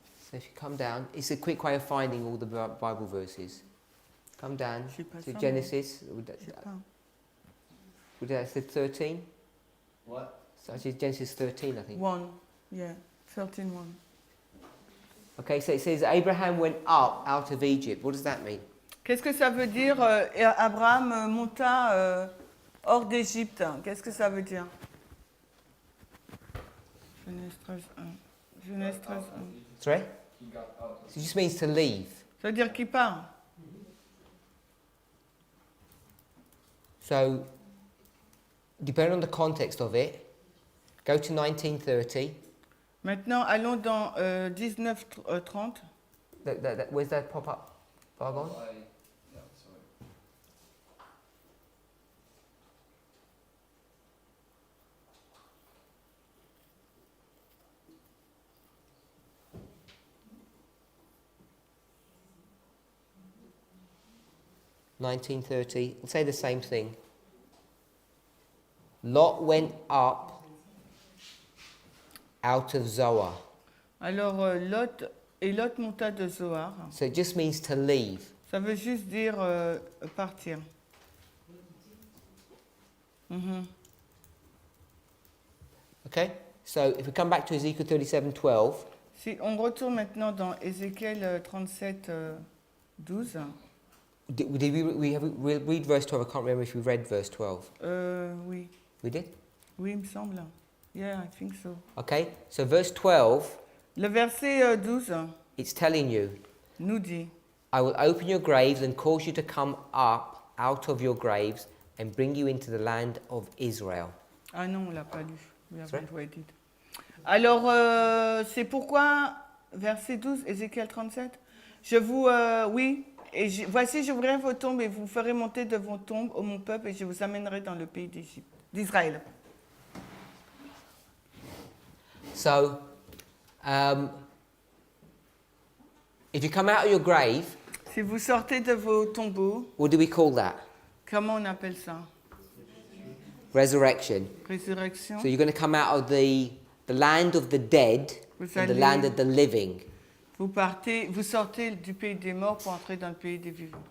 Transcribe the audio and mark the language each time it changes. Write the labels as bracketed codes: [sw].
[en] So if you come down, it's a quick way of finding all the Bible verses. Come down [fr] Je sais pas [en] to [fr] ça, [en] Genesis. [fr] Je sais pas. [en] Would that say 13? What? So actually Genesis 13, I think. 1, yeah, 13:1. Okay, so it says Abraham went up out of Egypt. What does that mean? [fr] Qu'est-ce que ça veut dire Abraham monta hors d'Égypte? Qu'est-ce que ça veut dire? Genèse 13:1. Genèse 13:1. [en] Sorry? He got out of So it just means to leave. [fr] Ça veut dire qu'il part. [en] So, depending on the context of it, go to 1930. [fr] Maintenant, allons dans 19:30. [en] Where's that pop-up bar gone? Yeah, sorry. We'll say the same thing. Lot went up out of Zoar. [fr] Alors, Lot monta de Zoar. [en] So it just means to leave. [fr] Ça veut juste dire partir. Mhm. [en] Okay? So if we come back to Ezekiel 37:12, [fr] Si on retourne maintenant dans Ézéchiel 37:12. [en] did we read verse 12? I can't remember if we read verse 12. [fr] Oui. [en] We did? [fr] Oui, il me semble. [en] Yeah, I think so. Okay? So verse 12, [fr] Le verset 12 [en] it's telling you, [fr] nous dit [en] I will open your graves and cause you to come up out of your graves and bring you into the land of Israel. [fr] Ah non, on l'a pas lu. We [en] Sorry? haven't read it. [fr] Alors, c'est pourquoi, verset 12, Ézéchiel 37, oui, voici, j'ouvrirai vos tombes et vous ferez monter de vos tombes, ô mon peuple, et je vous amènerai dans le pays d'Israël. [en] So, if you come out of your grave, [fr] Si vous sortez de vos tombeaux, [en] what do we call that? [fr] comment on appelle ça? [en] Resurrection. [fr] Résurrection. [en] So you're going to come out of the land of the dead [fr] Vous [en] and the [fr] allez- [en] land of the living. [fr] Vous sortez du pays des morts pour entrer dans le pays des vivants.